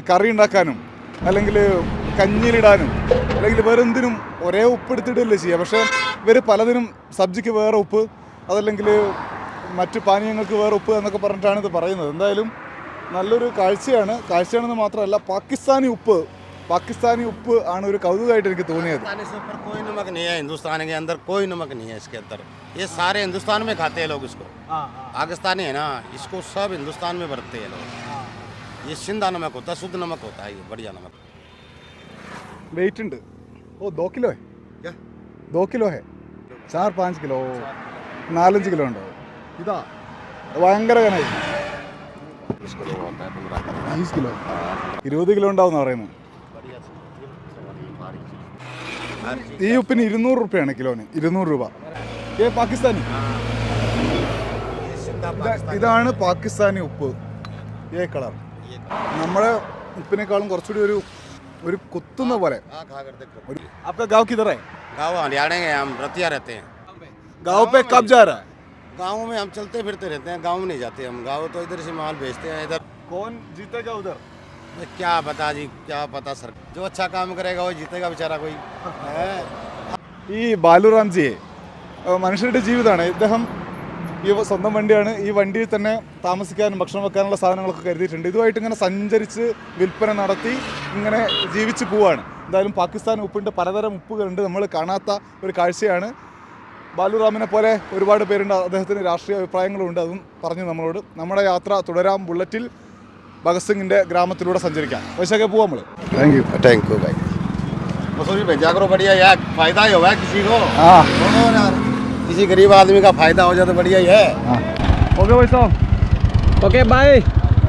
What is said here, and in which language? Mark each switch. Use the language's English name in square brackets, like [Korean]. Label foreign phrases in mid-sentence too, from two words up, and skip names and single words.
[Malayalam] കറി ഉണ്ടാക്കാനും അല്ലെങ്കിൽ കഞ്ഞിയിലിടാനും അല്ലെങ്കിൽ വേറെ എന്തിനും ഒരേ ഉപ്പ് എടുത്തിട്ടല്ലേ ചെയ്യുക. പക്ഷേ ഇവർ പലതിനും സബ്ജിക്ക് വേറെ ഉപ്പ്, അതല്ലെങ്കിൽ മറ്റ് പാനീയങ്ങൾക്ക് വേറെ ഉപ്പ് എന്നൊക്കെ പറഞ്ഞിട്ടാണ് ഇത് പറയുന്നത്. എന്തായാലും നല്ലൊരു കാഴ്ചയാണെന്ന് മാത്രമല്ല പാകിസ്ഥാനി ഉപ്പ് ആണ് ഒരു കൗതുകമായിട്ട് എനിക്ക് തോന്നിയത്. [Hindi] कोई नमक नहीं है हिंदुस्तान के अंदर, कोई नमक नहीं है इसके अंदर। ये सारे हिंदुस्तान में खाते हैं लोग इसको। पाकिस्तानी है ना, इसको सब हिंदुस्तान में बरतते हैं लोग। ये सिंधा नमक होता है, शुद्ध नमक होता है, ये बढ़िया नमक। [Malayalam] വെയിറ്റ് ഉണ്ട്. ഓ 2 കിലോ [Hindi] है क्या? 2 किलो है, 4-5 किलो, 4-5 [Malayalam] കിലോ ഉണ്ടോ? ഇതാ ഭയങ്കര കനായി. 20 കിലോ 20 കിലോ ഉണ്ടാവുന്ന പറയുന്നത്. ഈ ഉപ്പിന് 200 രൂപയാണ് കിലോന്. 200 രൂപ. പാകിസ്ഥാനി ഇതാണ് പാകിസ്ഥാനി ഉപ്പ്. ഏ കളർ നമ്മുടെ ഉപ്പിനേക്കാളും കുറച്ചുകൂടി ഒരു കുത്തുന്ന പോലെ. [Hindi] आपका गांव किधर है? गाँव हरियाणा के, हम रतिया रहते हैं। गांव पे कब जा रहा है? गाँव में हम चलते फिरते रहते हैं, गाँव में नहीं जाते हम। गाँव तो इधर से माल भेजते हैं इधर। कौन जीतेगा उधर? क्या पता जी, क्या पता सर, जो अच्छा काम करेगा वो जीतेगा बेचारा कोई है। [Malayalam] ഈ ബാലുറാംജിയെ മനുഷ്യരുടെ ജീവിതമാണ്. ഇദ്ദേഹം ഈ സ്വന്തം വണ്ടിയാണ്. ഈ വണ്ടിയിൽ തന്നെ താമസിക്കാനും ഭക്ഷണം വെക്കാനുള്ള സാധനങ്ങളൊക്കെ കരുതിയിട്ടുണ്ട്. ഇതുമായിട്ട് ഇങ്ങനെ സഞ്ചരിച്ച് വിൽപ്പന നടത്തി ഇങ്ങനെ ജീവിച്ച് പോവാണ്. എന്തായാലും പാകിസ്ഥാൻ ഉപ്പിൻ്റെ പലതരം ഉപ്പുകളുണ്ട്, നമ്മൾ കാണാത്ത ഒരു കാഴ്ചയാണ്. ബാലുറാമിനെ പോലെ ഒരുപാട് പേരുണ്ട്, അദ്ദേഹത്തിന് രാഷ്ട്രീയ അഭിപ്രായങ്ങളുണ്ട്. അതും പറഞ്ഞു നമ്മളോട്. നമ്മുടെ യാത്ര തുടരാം. ബുള്ളറ്റിൽ ഭഗത് സിംഗിൻ്റെ ഗ്രാമത്തിലൂടെ സഞ്ചരിക്കാം. വൈശാഖെ പോവാം നമ്മൾ. [English] thank you [Hindi] भाई। मसूरी भेजा करो, बढ़िया यार, फायदा ही होगा किसी को। हाँ यार, किसी गरीब आदमी का फायदा हो जाए तो बढ़िया ही है। ओके भाई साहब, [English] okay bye.